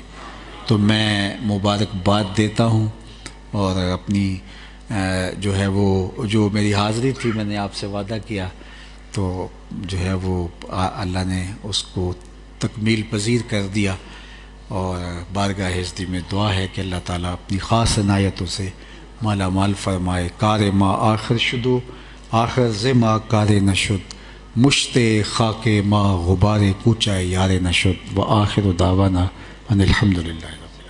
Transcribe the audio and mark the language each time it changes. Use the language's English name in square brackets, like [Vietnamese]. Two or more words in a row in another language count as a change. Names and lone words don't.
[Urdu] تو میں مبارکباد دیتا ہوں. اور اپنی جو ہے وہ جو میری حاضری تھی، میں نے آپ سے وعدہ کیا، تو جو ہے وہ اللہ نے اس کو تکمیل پذیر کر دیا. اور بارگاہ حضرت میں دعا ہے کہ اللہ تعالیٰ اپنی خاص عنایتوں سے مالا مال فرمائے. [Persian] کار ما آخر شدو آخر ز ما کار نشد، مشت خاک ما غبار کوچہ یار نشد. [Arabic] و آخر دعوانا ان الحمدللہ.